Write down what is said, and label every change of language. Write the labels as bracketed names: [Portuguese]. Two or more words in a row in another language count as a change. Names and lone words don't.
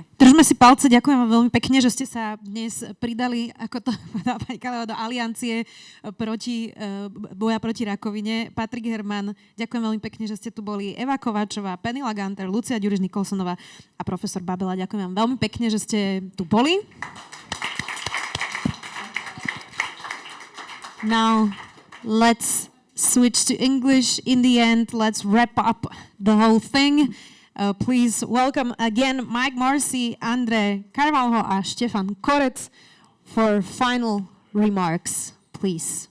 [Slovak] Držme si palce, ďakujem vám veľmi pekne, že ste sa dnes pridali, ako to povedala pani Kállayova, do aliancie boja proti rakovine. Patrik Herman, ďakujem veľmi pekne, že ste tu boli. Eva Kováčová, Penila Ganter, Lucia Ďuriš-Nikolsonová a profesor Babeľa. Ďakujem vám veľmi pekne, že ste tu boli. [English] Now, let's switch to English. In the end, let's wrap up the whole thing. Please welcome again Mike Morrissey, Andre Carvalho a Štefan Korec for final remarks, please.